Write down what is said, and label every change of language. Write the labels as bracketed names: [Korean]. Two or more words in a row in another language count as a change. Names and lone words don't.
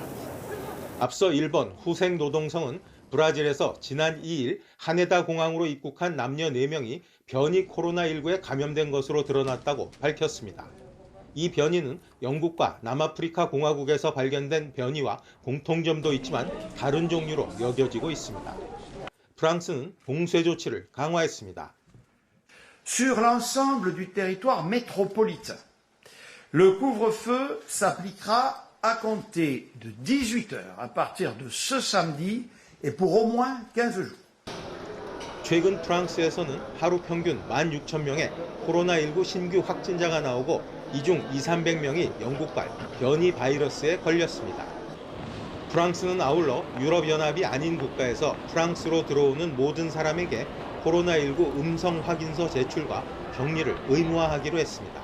[Korean] 앞서 일본 후생노동성은 브라질에서 지난 2일 하네다 공항으로 입국한 남녀 4명이 변이 코로나19에 감염된 것으로 드러났다고 밝혔습니다. 이 변이는 영국과 남아프리카 공화국에서 발견된 변이와 공통점도 있지만 다른 종류로 여겨지고 있습니다. 프랑스는 봉쇄 조치를 강화했습니다. [French] Sur l'ensemble du territoire métropolitain, le couvre-feu s'appliquera à compter de 18 heures à partir de ce samedi et pour au moins 15 jours. [Korean] 최근 프랑스에서는 하루 평균 16,000명의 코로나19 신규 확진자가 나오고 이 중 200~300명이 영국발 변이 바이러스에 걸렸습니다. 프랑스는 아울러 유럽연합이 아닌 국가에서 프랑스로 들어오는 모든 사람에게 코로나19 음성 확인서 제출과 격리를 의무화하기로 했습니다.